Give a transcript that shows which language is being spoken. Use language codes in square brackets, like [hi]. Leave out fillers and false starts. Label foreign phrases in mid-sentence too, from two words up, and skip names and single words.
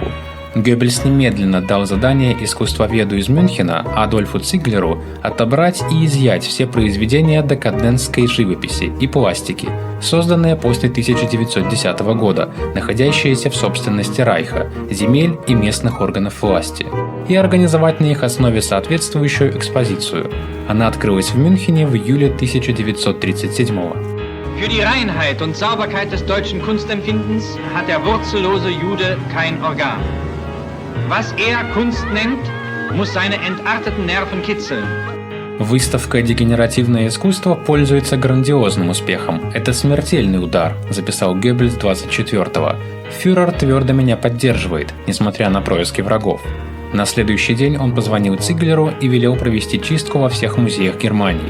[ru] Геббельс немедленно дал задание искусствоведу из Мюнхена Адольфу Циглеру отобрать и изъять все произведения декадентской живописи и пластики, созданные после 1910 года, находящиеся в собственности Райха, земель и местных органов власти, и организовать на их основе соответствующую экспозицию. Она открылась в Мюнхене в июле 1937 года. [de] Für die Reinheit und Sauberkeit des deutschen Kunstempfindens hat der wurzellose Jude kein Organ. Was er Kunst nennt, muss seine entarteten Nerven kitzeln. [ru] Выставка «Дегенеративное искусство» пользуется грандиозным успехом. Это смертельный удар, записал Геббельс 24-го. Фюрер твердо меня поддерживает, несмотря на происки врагов. На следующий день он позвонил Циглеру и велел провести чистку во всех музеях Германии.